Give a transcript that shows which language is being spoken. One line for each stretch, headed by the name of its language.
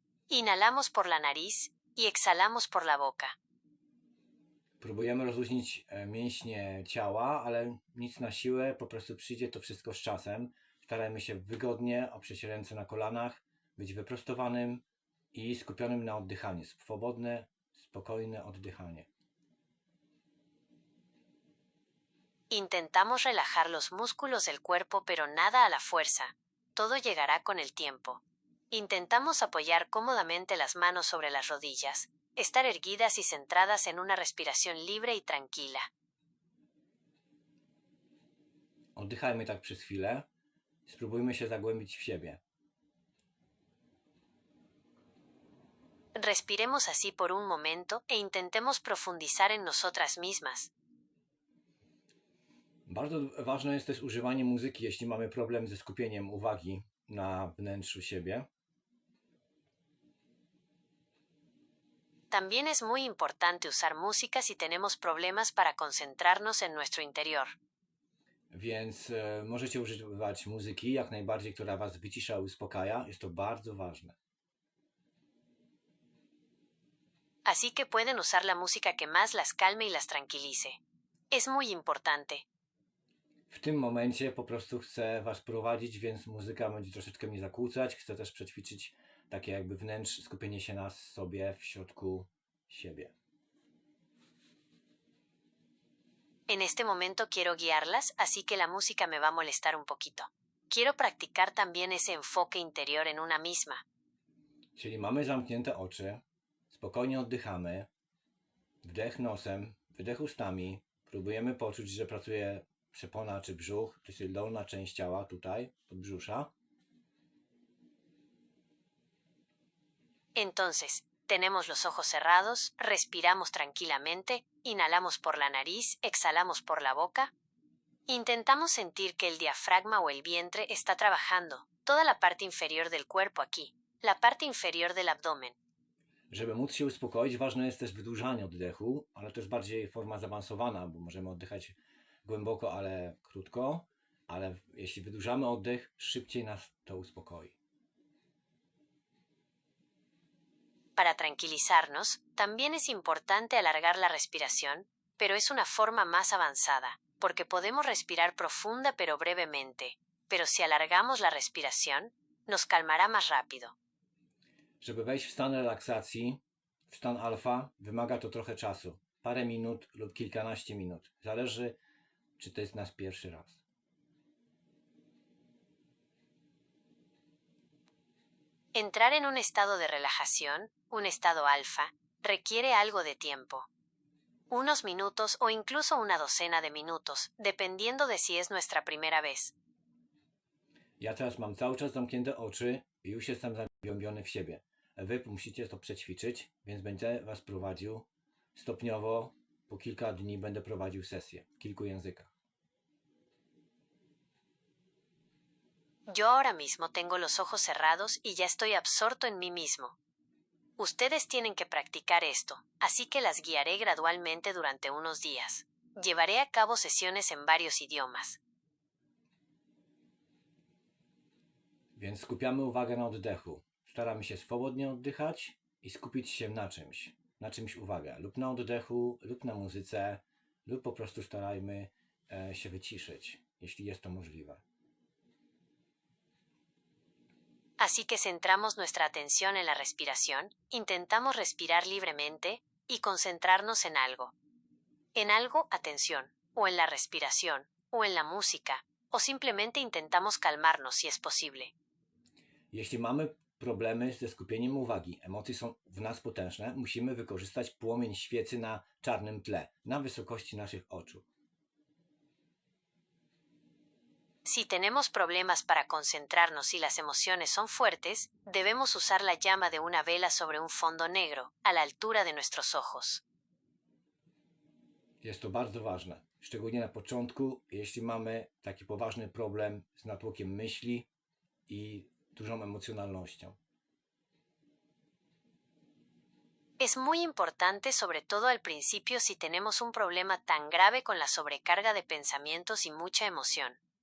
Spanish: Inhalamos por la nariz y exhalamos por la boca.
Polish: Próbujemy rozluźnić mięśnie ciała, ale nic na siłę, po prostu przyjdzie to wszystko z czasem. Starajmy się wygodnie oprzeć ręce na kolanach, być wyprostowanym i skupionym na oddychaniu. Swobodne, spokojne oddychanie.
Spanish: Intentamos relajar los músculos del cuerpo, pero nada a la fuerza. Todo llegará con el tiempo. Intentamos apoyar cómodamente las manos sobre las rodillas, estar erguidas y centradas en una respiración libre y tranquila.
Polish: Oddychajmy tak przez chwilę. Spróbujmy się zagłębić w siebie.
Spanish: Respiremos así por un momento e intentemos profundizar en nosotras mismas.
Polish: Bardzo ważne jest też używanie muzyki, jeśli mamy problem ze skupieniem uwagi na wnętrzu siebie.
Spanish: También es muy importante usar música si tenemos problemas para concentrarnos en nuestro interior.
Polish: Więc możecie używać muzyki jak najbardziej, która Was wycisza i uspokaja. Jest to bardzo ważne.
Spanish: Así que pueden usar la música que más las calme y las tranquilice. Es muy importante.
Polish: W tym momencie po prostu chcę Was prowadzić, więc muzyka będzie troszeczkę mnie zakłócać. Chcę też przećwiczyć takie jakby skupienie się na sobie w środku siebie.
Spanish: En este momento quiero guiarlas, así que la música me va a molestar un poquito. Quiero practicar también ese enfoque interior en una misma.
Polish: Czyli mamy zamknięte oczy, spokojnie oddychamy, wdech nosem, wydech ustami, próbujemy poczuć, że pracuje przepona czy brzuch, to jest dolna część ciała tutaj, podbrzusza.
Spanish: Entonces, tenemos los ojos cerrados, respiramos tranquilamente, inhalamos por la nariz, exhalamos por la boca. Intentamos sentir que el diafragma o el vientre está trabajando, toda la parte inferior del cuerpo aquí, la parte inferior del abdomen.
Polish: Żeby móc się uspokoić, ważne jest też wydłużanie oddechu, ale to jest bardziej forma zaawansowana, bo możemy oddychać głęboko, ale krótko, ale jeśli wydłużamy oddech, szybciej nas to uspokoi.
Spanish: Para tranquilizarnos, también es importante alargar la respiración, pero es una forma más avanzada, porque podemos respirar profunda pero brevemente, pero si alargamos la respiración, nos calmará más rápido.
Polish: Żeby wejść w stan relaksacji, w stan alfa, wymaga to trochę czasu. Parę minut lub kilkanaście minut. Zależy, czy to jest nasz pierwszy raz.
Spanish: Entrar en un estado de relajación, un estado alfa, requiere algo de tiempo. Unos minutos o incluso una docena de minutos, dependiendo de si es nuestra primera vez.
Polish: Ja teraz mam cały czas zamknięte oczy i już jestem zagłębiony w siebie. Wy musicie to przećwiczyć, więc będę Was prowadził stopniowo po kilka dni będę prowadził sesję w kilku językach.
Spanish: Yo ahora mismo tengo los ojos cerrados y ya estoy absorto en mí mismo. Ustedes tienen que practicar esto, así que las guiaré gradualmente durante unos días. Llevaré a cabo sesiones en varios idiomas.
Polish: Więc skupiamy uwagę na oddechu. Staramy się swobodnie oddychać i skupić się na czymś uwagę. Lub na oddechu, lub na muzyce, lub po prostu starajmy się wyciszyć, jeśli jest to możliwe.
Spanish: Así que centramos nuestra atención en la respiración, intentamos respirar libremente y concentrarnos en algo, atención, o en la respiración, o en la música, o simplemente intentamos calmarnos si es posible.
Polish: Jeśli mamy problemy ze skupieniem uwagi, emocje są w nas potężne, musimy wykorzystać płomień świecy na czarnym tle, na wysokości naszych oczu.
Spanish: Si tenemos problemas para concentrarnos y las emociones son fuertes, debemos usar la llama de una vela sobre un fondo negro, a la altura de nuestros ojos.
Polish: Jest to bardzo ważne, szczególnie na początku, jeśli mamy taki poważny problem z natłokiem myśli i dużą emocjonalnością.
Spanish: Es muy importante, sobre todo al principio, si tenemos un problema tan grave con la sobrecarga de pensamientos y mucha emoción.